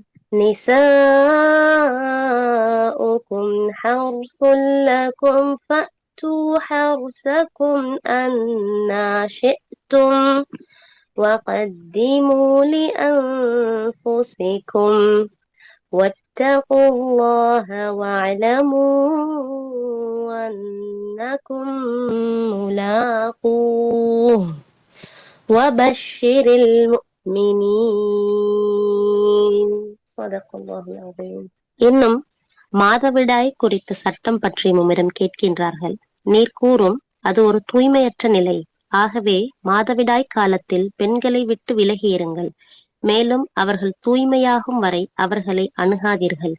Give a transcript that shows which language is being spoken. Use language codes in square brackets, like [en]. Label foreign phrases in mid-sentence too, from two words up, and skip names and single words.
[ar] نساؤكم حرث لكم فأتوا حرثكم أنى شئتم وقدموا لأنفسكم واتقوا الله واعلموا أنكم ملاقوه وبشر المؤمنين. صدق الله العظيم. [ta] இன்னும் மாதவிடாய் குறித்த சட்டம் பற்றி மும்மிடம் கேட்கின்றார்கள். நீர் கூறும் அது ஒரு தூய்மையற்ற நிலை. ஆகவே மாதவிடாய் காலத்தில் பெண்களை விட்டு விலகி இருங்கள். மேலும் அவர்கள் தூய்மையாகும் வரை அவர்களை அணுகாதீர்கள்.